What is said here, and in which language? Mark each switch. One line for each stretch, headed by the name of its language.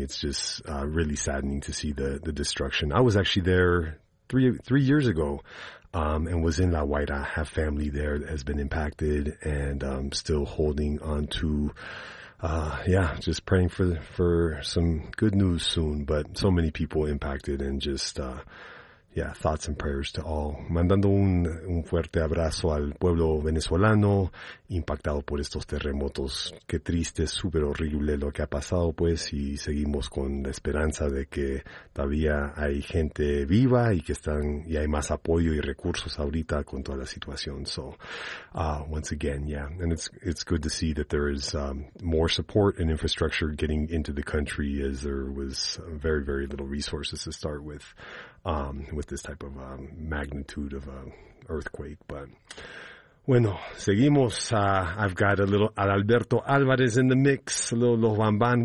English: It's just really saddening to see the destruction. I was actually there three years ago. And was in La Guaira. I have family there that has been impacted, and still holding on to, just praying for some good news soon. But so many people impacted, and just, thoughts and prayers to all.
Spanish: Mandando un fuerte abrazo al pueblo venezolano impactado por estos terremotos. Qué triste, súper horrible lo que ha pasado, pues, y seguimos con la esperanza de que todavía hay gente viva y que están, y hay más apoyo y recursos ahorita con toda la situación.
English: So, once again, yeah. And it's good to see that there is more support and infrastructure getting into the country, as there was very, very little resources to start with this type of magnitude of earthquake. But
Spanish: bueno, seguimos.
English: I've got a little Alberto Alvarez in the mix, a little Los Bamban.